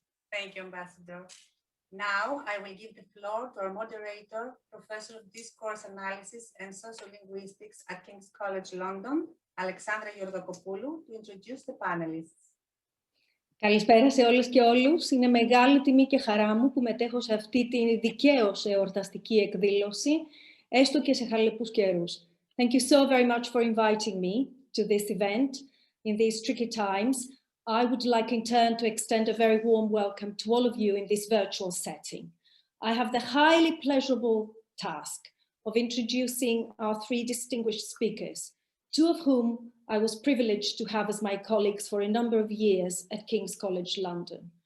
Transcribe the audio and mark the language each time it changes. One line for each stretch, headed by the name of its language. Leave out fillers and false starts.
English: Thank you, Ambassador. Now I will give the floor to our moderator, Professor of Discourse Analysis and Sociolinguistics at King's College London, Alexandra Georgakopoulou, to introduce the panelists.
Greek: Καλησπέρα σε όλες και όλους. Είναι μεγάλη τιμή και χαρά μου που μετέχω σε αυτή την δικαίως εορταστική εκδήλωση, έστω και σε χαλεπούς καιρούς.
English: Thank you so very much for inviting me to this event. In these tricky times, I would like in turn to extend a very warm welcome to all of you in this virtual setting. I have the highly pleasurable task of introducing our 3 distinguished speakers, 2 of whom I was privileged to have as my colleagues for a number of years at King's College London.